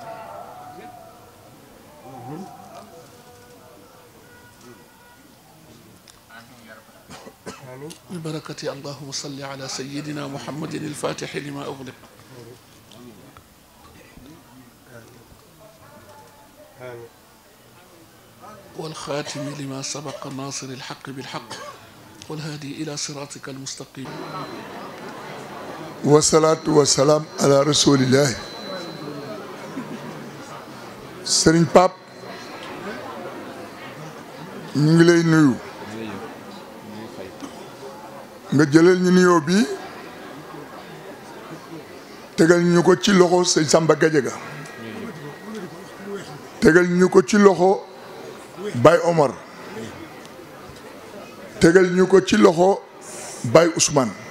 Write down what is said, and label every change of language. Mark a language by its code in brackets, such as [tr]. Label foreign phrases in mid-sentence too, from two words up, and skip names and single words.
[ar] ببركة اللهم صل على سيدنا محمد الفاتح لما أغلق والخاتم لما سبق الناصر الحق بالحق والهادي إلى صراطك المستقيم والصلاة والسلام على رسول الله Serigne Pape [wo] ñu ngi lay nuyu nga jëlal ñu nuyoo bi tegal ñu ko ci loxo sëñ Samba Gadiaga tegal ñu ko ci loxo Baye Omar tegal ñu ko ci loxo Baye Ousmane